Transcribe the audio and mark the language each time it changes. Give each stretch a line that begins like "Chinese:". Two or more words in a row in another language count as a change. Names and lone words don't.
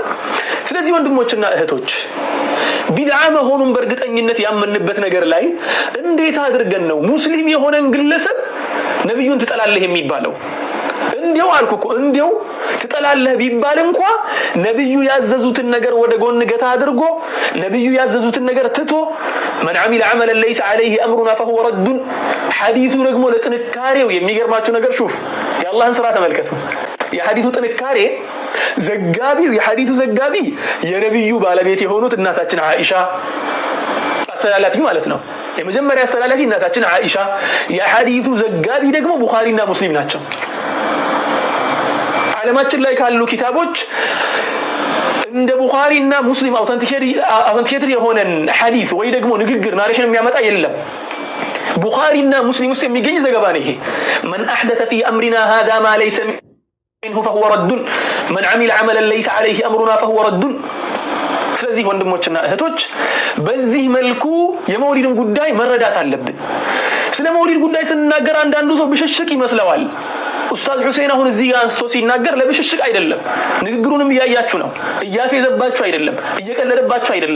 Amharic: ስለዚህ ወንድሞችና እህቶች ቢድዓ መሆኑን በእርግጠኝነት ያመንበት ነገር ላይ እንዴት አድርገን ነው ሙስሊም የሆነን ግለሰብ ነብዩን ትጠላለህ የሚባለው? እንዴው አልኩ እንዴው ትጠላለህ ቢባል እንኳን ነብዩ ያዘዙትን ነገር ወደ ጎን ገታ አድርጎ ነብዩ ያዘዙትን ነገር ትቶ
Arabic: من عمل عملا ليس عليه امرنا فهو رد
Amharic: ሐዲሱ ደግሞ ለጥንካሬው የሚገርማችሁ ነገር ሹፍ የአላህን ስራ ተመልከቱ። የሐዲሱ ጥንካሬ ዘጋቢው የሐዲሱ ዘጋቢ የነብዩ ባለቤት የሆኑት እናታችን አይሻ አስተላላፊ ማለት ነው። የመጀመሪያ አስተላላፊ እናታችን አይሻ፣ የሐዲሱ ዘጋቢ ደግሞ ቡኻሪና ሙስሊም ናቸው። ዓለማችን ላይ ካሉ ኪታቦች እንደ ቡኻሪና ሙስሊም አውተንቲኬትድ የሆነን ሐዲስ ወይ ደግሞ ንግግር ናሬሽን የሚያመጣ የለም። ቡኻሪና ሙስሊም ውስጥ የሚገኝ ዘገባ ነው ይሄ።
Arabic: من احدث في امرنا هذا ما ليس منه فهو رد من عمل عملا ليس عليه امرنا فهو رد።
Amharic: ስለዚህ ወንድሞችና እህቶች በዚህ መልኩ የመውሊድን ጉዳይ መረዳት አለብን። ስለ መውሊድ ጉዳይ ስንናገር አንዳንዱ ሰው ብሽሽቅ ይመስለዋል። ኡስታዝ ሁሴን አሁን እዚህ አንስቶ ሲናገር ለብሽሽቅ አይደለም፣ ንግግሩንም እያያችሁ ነው። እያፌዘባችሁ አይደለም፣ እየቀለደባችሁ አይደለም።